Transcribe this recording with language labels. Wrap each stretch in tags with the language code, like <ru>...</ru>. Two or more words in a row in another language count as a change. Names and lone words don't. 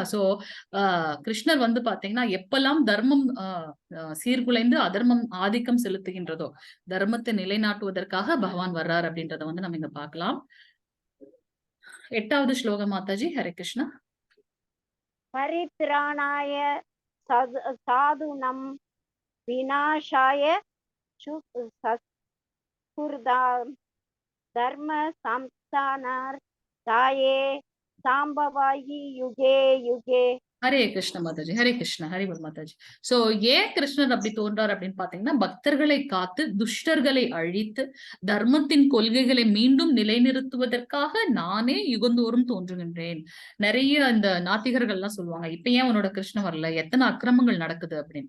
<ta>சோ கிருஷ்ணர் வந்து பாத்தீங்கன்னா எப்பெல்லாம் தர்மம் சீர்குலைந்து அதர்மம் ஆதிக்கம் செலுத்துகின்றதோ தர்மத்தை நிலைநாட்டுவதற்காக பகவான் வர்றாரு அப்படின்றத வந்து நம்ம இங்க பாக்கலாம். 8வது ஸ்லோகம் மாதாஜி. ஹரே கிருஷ்ணா.</ta> <sa>परित्राणाय साधूनाम् विनाशाय धर्म संस्थानार्थाय सांभवायि युगे युगे.</sa> <ta>ஹரே கிருஷ்ண மாதாஜி, ஹரே கிருஷ்ண, ஹரிபுல் மாதாஜி. சோ ஏன் கிருஷ்ணர் அப்படி தோன்றார் அப்படின்னு பாத்தீங்கன்னா, பக்தர்களை காத்து துஷ்டர்களை அழித்து தர்மத்தின் கொள்கைகளை மீண்டும் நிலைநிறுத்துவதற்காக நானே யுகந்தோறும் தோன்றுகின்றேன். நிறைய இந்த நாத்திகர்கள் எல்லாம் சொல்லுவாங்க, இப்ப ஏன் உன்னோட கிருஷ்ணன் வரல, எத்தனை அக்கிரமங்கள் நடக்குது அப்படின்னு.</ta>